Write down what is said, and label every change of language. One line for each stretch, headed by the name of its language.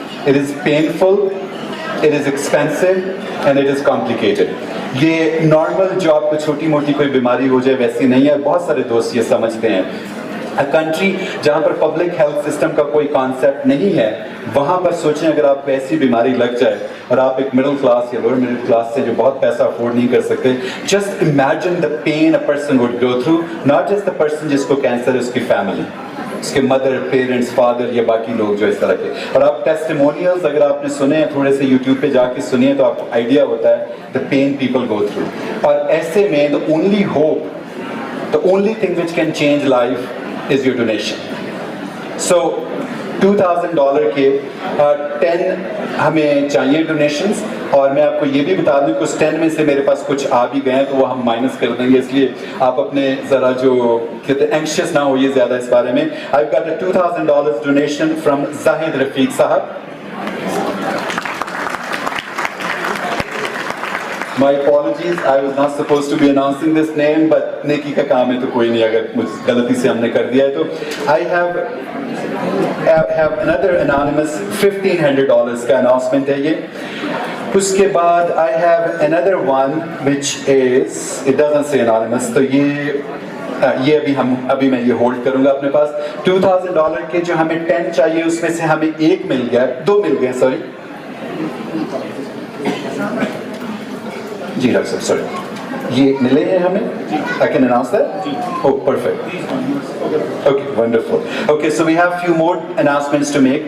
English: It is painful, it is expensive and it is complicated.
Urdu: یہ normal جو آپ کو چھوٹی موٹی کوئی بیماری ہو جائے ویسی نہیں ہے. بہت سارے دوست یہ سمجھتے ہیں. کنٹری جہاں پر پبلک ہیلتھ سسٹم کا کوئی کانسیپٹ نہیں ہے, وہاں پر سوچیں اگر آپ کو ایسی بیماری لگ جائے اور آپ ایک مڈل کلاس یا لوور مڈل کلاس سے جو بہت پیسہ افورڈ نہیں کر سکتے,
English: Just imagine the pain a person would go through. Not just the person
Urdu: جس کو کینسر ہے, اس کی فیملی, اس کے مدر, پیرنٹس, فادر یا باقی لوگ جو اس طرح کے. اور آپ ٹیسٹیمونیلز اگر آپ نے سنے ہیں تھوڑے سے یوٹیوب پہ جا کے سنیے تو آپ کو آئیڈیا ہوتا ہے
English: The pain people go through.
Urdu: اور ایسے میں
English: The only hope, the only thing which can change life is your donation.
Urdu: So $2,000 کے 10 ہمیں چاہیے ڈونیشنز. اور میں آپ کو یہ بھی بتا دوں کہ اس 10 میں سے میرے پاس کچھ آ بھی گئے ہیں تو وہ ہم مائنس کر دیں گے, اس لیے آپ اپنے ذرا جو کہتے ہیں اینکشیس نہ ہوئیے زیادہ اس بارے میں.
English: I've got a $2,000 donation from Zahid Rafiq Sahab. My apologies, I was not supposed to be announcing this name, but
Urdu: نیکی کا کام ہے تو
English: کوئی نہیں, اگر مجھ غلطی سے ہم نے کر دیا ہے تو. I have another anonymous $1,500 کا announcement ہے یہ.
Urdu: اس کے بعد
English: I have another one which is, it doesn't say anonymous,
Urdu: تو یہ ابھی میں یہ ہولڈ کروں گا اپنے پاس. $2,000 کے جو ہمیں 10 چاہیے اس میں سے ہمیں 1 مل گیا, 2 مل گئے, سوری جی ڈاکٹر صاحب, سوری یہ ملے ہیں ہمیں.
English: I can announce that? Oh, perfect. Okay, wonderful. Okay, so we have few more announcements to make.